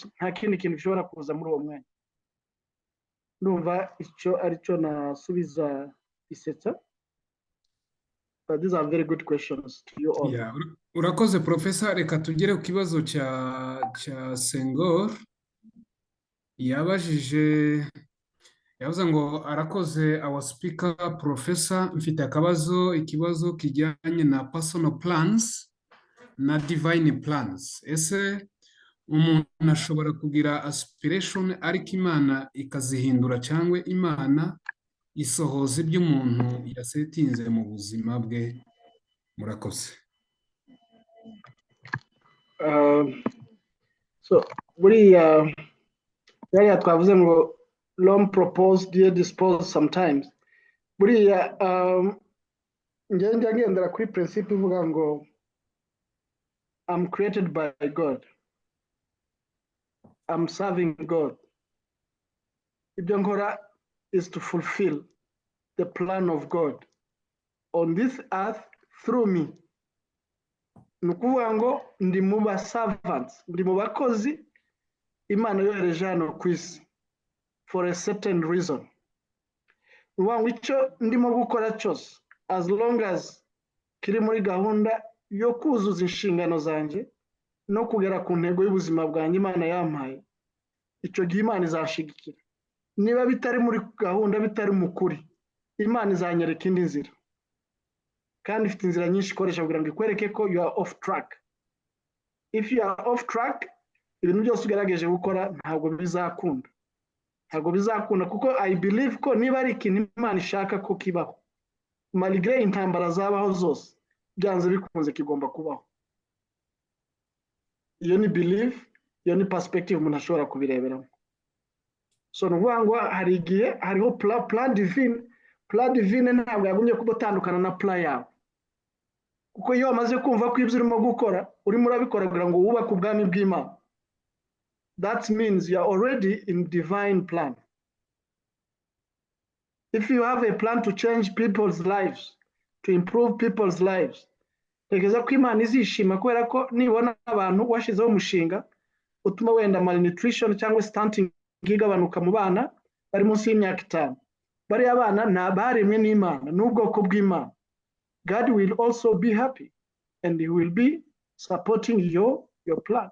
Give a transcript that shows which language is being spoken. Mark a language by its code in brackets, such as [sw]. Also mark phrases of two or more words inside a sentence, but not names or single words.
[rw] Nta kindi kintu gishobora kuza muri uwo mwanya. Ndumva icyo aricyo nasubiza Isetsa. [en] But these are very good questions to you all. Yeah, [rw] urakoze Professor. Reka tugere ku kibazo cya Sengor. Yavuze ngo arakoze [en] our speaker Professor, [rw] mfite ikibazo kijyanye na [en] personal plans [rw] na [en] divine plans. [rw] Ese umuntu ashobora kugira aspiration ariko Imana ikazihindura, cyangwa Imana isohoza ibyo umuntu yasetinze mu buzima bwe? Murakoze. So buriya twavuze ngo [en] long propose dear dispose sometimes. [rw] Buriya ngendera kuri principle ivuga ngo [en] I'm created by God, I'm serving God. [rw] Ibyo nkora [en] is to fulfill the plan of God on this earth through me. [rw] Ni ukuvuga ngo ndi mu ba servants, ndi mu bakozi Imana yohereje hano ku isi [en] for a certain reason. [rw] Ni ukuvuga ngo icyo ndimo gukora cyose, [en] as long as [rw] kiri muri gahunda yo kuzuza inshingano zanjye no kugera ku ntego y'ubuzima bwanjye Imana yampaye, icyo gihe Imana izanshigikira. Niba bitari muri gahunda, bitari mu kuri, Imana izanyereka indi nzira, kandi ifite inzira nyinshi ikoresha kugira ngo ikwereke ko [en] you are off track. If you are off track, [rw] ibintu byose ugerageje gukora ntabwo bizakunda, kuko [en] I believe [rw] ko niba ari ikintu Imana ishaka ko kibaho, malgré intambara zabaho zose, byanze bikunze kigomba kubaho. Iyo ni belief, iyo ni perspective umuntu ashobora kubireberamo. So ni ukuvuga ngo hari igihe hariho [fr] plan divine [rw] ntabwo yagumye kuba atandukana na plan yawe, kuko iyo wamaze kumva ko ibyo urimo gukora urimo urabikora kugira ngo wubake ubwami bw'Imana, [en] that means you are already in divine plan. If you have a plan to change people's lives, to improve people's lives, [rw] tekereza ko Imana izishima, kubera ko nibona abantu washizeho umushinga utuma wenda malnutrition cyangwa stunting igabanuka mu bana bari munsi y'imyaka 5, bariya bana baremwe n'Imana n'ubwoko bw'Imana. [en] God will also be happy and he will be supporting your plan.